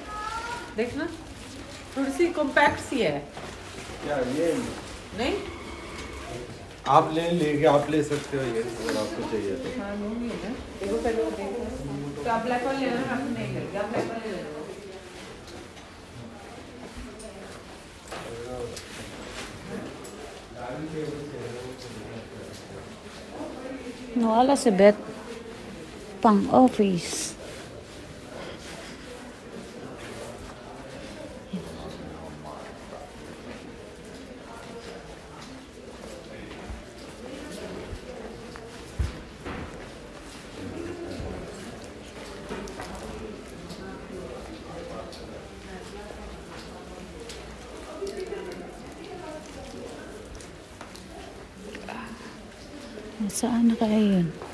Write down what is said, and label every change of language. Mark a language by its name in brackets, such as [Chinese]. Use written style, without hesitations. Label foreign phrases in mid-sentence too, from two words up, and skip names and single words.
[Hindi] देखना थोड़ी सी कॉम्पैक्ट सी है। क्या ये नहीं आप लेके आप ले सकते हो ये अगर आपको चाहिए तो। हाँ लूंगी ना, देखो पहले वो देखो तो आप ब्लैक वाला लेना, आप नहीं लेंगे, आप ब्लैक वाला ले लो। [Filipino] Nawala si Beth. Pang office. Saan na kaya yun?